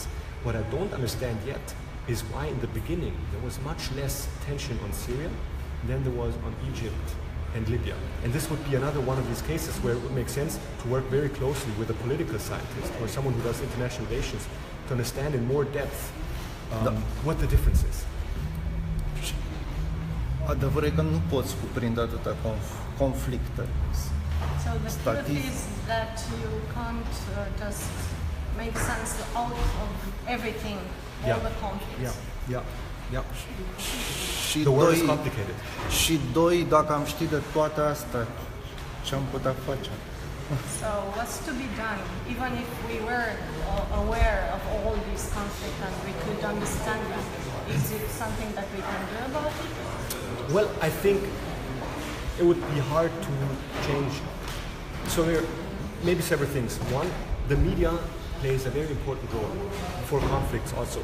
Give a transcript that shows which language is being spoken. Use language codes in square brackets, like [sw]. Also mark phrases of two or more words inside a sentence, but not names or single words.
[en] What I don't understand yet is why in the beginning there was much less tension on Syria than there was on Egypt and Libya. And this would be another one of these cases where it would make sense to work very closely with a political scientist or someone who does international relations to understand in more depth what the difference is. [ro] Adevărul e că nu poți cuprinde atâtea conflicte. [en] So the truth is that you can't just make sense out of everything, all the conflicts. Yeah. [ro] Și [en] The world is complicated. [ro] Și doi, dacă am ști de toate astea, ce am putea face? [en] So what's to be done, even if we were aware of all these conflicts and we could understand them? Is it something that we can do about it? Well, I think it would be hard to change. So there are maybe several things. One, the media plays a very important role for conflicts also.